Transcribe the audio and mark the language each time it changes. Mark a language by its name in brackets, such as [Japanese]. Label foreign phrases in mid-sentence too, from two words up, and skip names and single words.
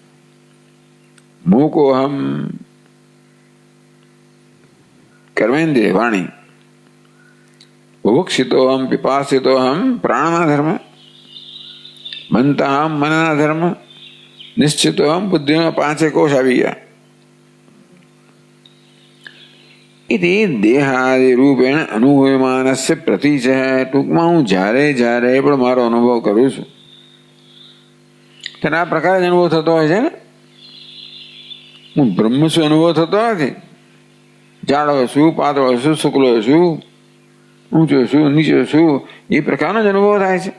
[Gujarati] મૂકોહમ કર્મેન્દ્રિય વાણી. ભોક્ષિતોહમ, પિપાસિતોહમ પ્રાણના ધર્મ. મંતાહમ મનના ધર્મ. નિશ્ચિતોહમ બુદ્ધિના પાંચે કોષ આવી ગયા. [Sanskrit] इति देहादि रूपेण अनुभूयमानस्य प्रतीच है। [Gujarati] टूंकમાં હું જ્યારે જ્યારે પણ મારો અનુભવ કરું છું ત્યારે આ પ્રકારે જ અનુભવ થતો હોય છે ને. હું બ્રહ્મ છું અનુભવ થતો નથી. જાડો છું, પાતળો છું, શુક્લો છું, ઊંચો છું, નીચો છું, એ પ્રકારનો જ અનુભવ થાય છે.